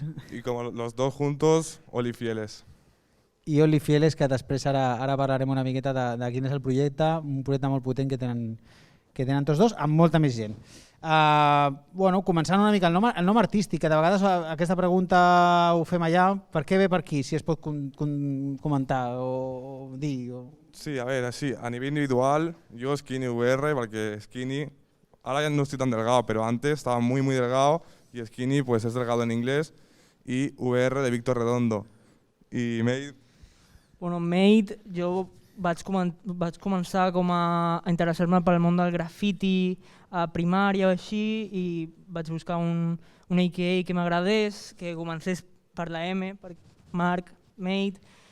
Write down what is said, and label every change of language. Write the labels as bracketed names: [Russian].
[Spanish] Y como los dos juntos, Olifieles. [Catalan] I Olifieles, que després ara parlarem una miqueta de quin és el projecte, un projecte molt potent que tenen tots dos, amb molta més gent. Començant una mica el nom artístic, que de vegades aquesta pregunta ho fem allà, per què ve per aquí, si es pot comentar o dir? [Spanish] Sí, a ver, así, a nivel individual, yo Skinny VR, porque Skinny, ahora ya no estoy tan delgado, pero antes estaba muy delgado, y Skinny pues es delgado en inglés, y VR de Víctor Redondo. Y Mate... [Catalan] Bueno, Mate, jo vaig començar a interessar-me pel món del grafiti a primària o així, i vaig buscar un AKA que m'agradés, que comencés per la M, per Marc, Mate.